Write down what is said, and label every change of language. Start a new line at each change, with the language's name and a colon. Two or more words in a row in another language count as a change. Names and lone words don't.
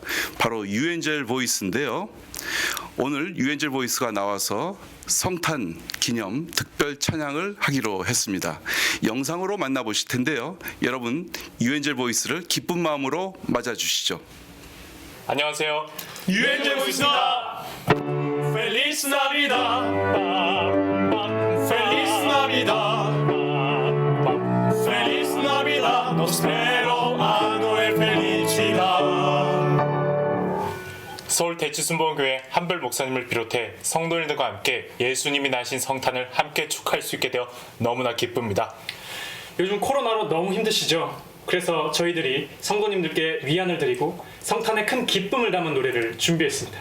Korean: 바로 유엔젤 보이스인데요. 오늘 유엔젤 보이스가 나와서 성탄 기념 특별 찬양을 하기로 했습니다. 영상으로 만나보실 텐데요. 여러분 유엔젤 보이스를 기쁜 마음으로 맞아주시죠. 안녕하세요. 유엔젤 보이스입니다.
Spanish: Feliz Navidad. Feliz Navidad. Feliz Navidad. Nos espero a Noel felicidad.
Korean: 서울 대치순복음교회 한별 목사님을 비롯해 성도님들과 함께 예수님이 나신 성탄을 함께 축하할 수 있게 되어 너무나 기쁩니다. 요즘 코로나로 너무 힘드시죠? 그래서 저희들이 성도님들께 위안을 드리고 성탄에 큰 기쁨을 담은 노래를 준비했습니다.